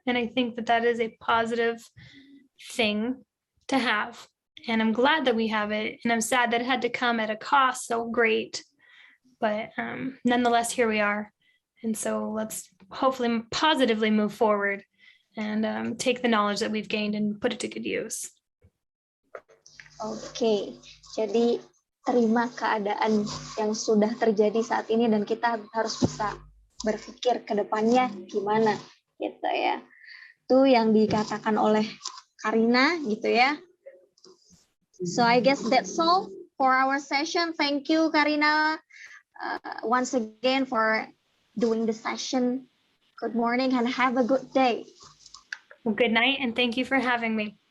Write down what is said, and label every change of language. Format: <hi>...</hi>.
<en>And I think that that is a positive thing to have. And I'm glad that we have it. And I'm sad that it had to come at a cost so great. But nonetheless, here we are. And so let's hopefully positively move forward and take the knowledge that we've gained and put it to good use.</en> <id>Oke, jadi terima keadaan yang sudah terjadi saat ini dan kita harus bisa berpikir ke depannya gimana gitu ya. Itu yang dikatakan oleh Karina gitu ya.</id> <en>So I guess that's all for our session. Thank you Karina once again for doing the session. Good morning and have a good day. Well, good night and thank you for having me.</en>